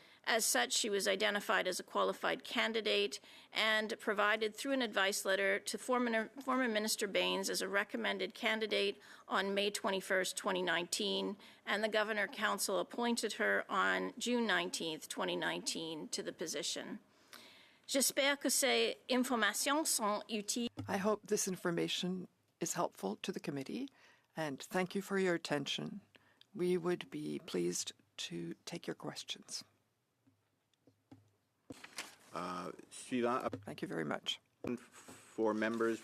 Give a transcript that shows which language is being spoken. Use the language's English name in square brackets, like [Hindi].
[English] As such, she was identified as a qualified candidate and provided through an advice letter to former Minister Baines as a recommended candidate on May 21st, 2019, and the Governor Council appointed her on June 19th, 2019 to the position. [French] J'espère que ces informations sont utiles. [English] I hope this information is helpful to the committee, and thank you for your attention. We would be pleased to take your questions. [French] Suivant. [English] Thank you very much. 4 members.